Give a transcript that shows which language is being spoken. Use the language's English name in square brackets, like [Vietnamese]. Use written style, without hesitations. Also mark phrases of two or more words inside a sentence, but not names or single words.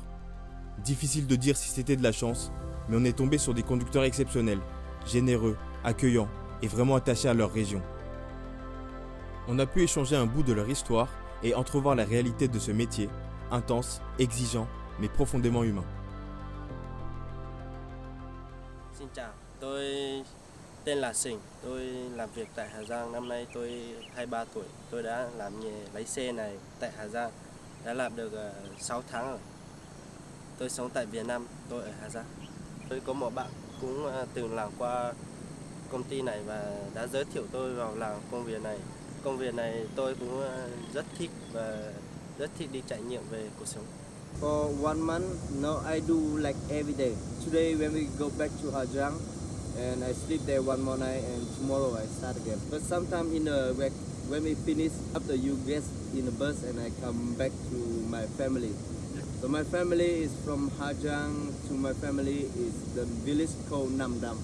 [French] Difficile de dire si c'était de la chance, mais on est tombé sur des conducteurs exceptionnels, généreux, accueillants et vraiment attachés à leur région. On a pu échanger un bout de leur histoire et entrevoir la réalité de ce métier, intense, exigeant, mais profondément humain. [Vietnamese] Xin chào, tôi tên là Sình, tôi làm việc tại Hà Giang, năm nay tôi 23 tuổi. Tôi đã làm nghề lái xe này tại Hà Giang, đã làm được 6 tháng rồi. tôi sống tại Việt Nam, tôi ở Hà Giang. Tôi có một bạn cũng từng làm qua công ty này và đã giới thiệu tôi vào làm công việc này. Công việc này tôi cũng rất thích và rất thích đi trải nghiệm về cuộc sống. [English] For 1 month, now I do like every day. Today when we go back to Ha Giang, and I sleep there one more night, and tomorrow I start again. But sometimes when we finish, after you get in the bus, and I come back to my family. So my family is from Ha Giang to my family is the village called Nam Dam.